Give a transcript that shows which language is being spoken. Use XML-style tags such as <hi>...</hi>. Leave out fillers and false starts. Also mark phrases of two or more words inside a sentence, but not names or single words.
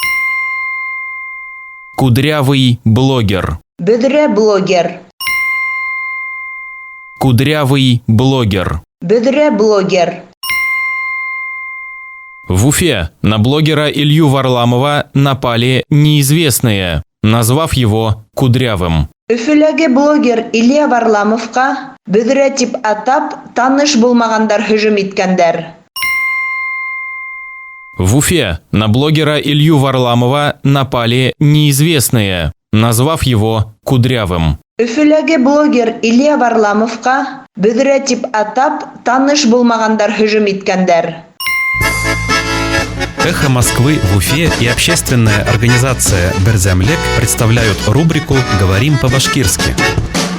<ru>Кудрявый блогер.</ru> <ba>Бөдрә блогер.</ba> <ru>Кудрявый блогер.</ru> <ba>Бөдрә блогер.</ba> <ru>В Уфе на блогера Илью Варламова напали неизвестные, назвав его кудрявым.</ru> <ba>Өфөләге блогер Илья Варламовка бөдрә тип атап таныш булмагандар һөҗүм иткәндәр.</ba> <ru>В Уфе на блогера Илью Варламова напали неизвестные, назвав его кудрявым.</ru> <ba>Өфөләге блогер Илья Варламовка бөдрә тип атап таныш булмагандар һөҗүм иткәндәр.</ba> <ru>«Эхо Москвы» в Уфе и общественная организация «Берзямлек» представляют рубрику «Говорим по-башкирски».</ru>